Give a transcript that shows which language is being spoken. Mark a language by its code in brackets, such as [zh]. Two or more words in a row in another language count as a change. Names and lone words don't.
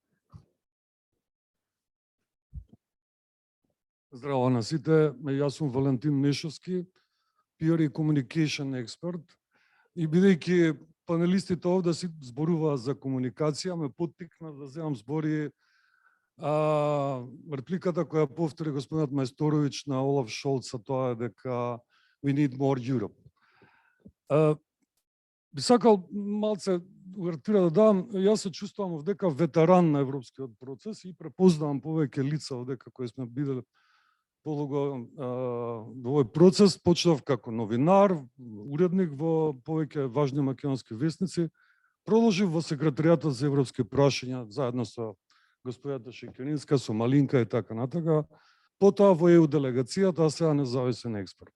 [mk] Здраво на сите, јас сум Валентин Мешовски, PR и communication експерт. И бидејќи панелистите овде си зборуваат за комуникација, ме поттикна да земам збори репликата која повтори господинот Мајсторовиќ на Олаф Шолц, тоа е дека [en] we need more Europe. [mk] Би сакал малце увертира да дам, јас се чувствувам овдека ветеран на европскиот процес и препознавам повеќе лица овдека кои сме бидели полого во овој процес. Почнав како новинар, уредник во повеќе важни македонски вестници, продолжив во секретаријатот за европски прашања заедно со господјата Шекеринска, со Малинка и така натака, потоа во ЕУ делегацијата, а сега независен експерт.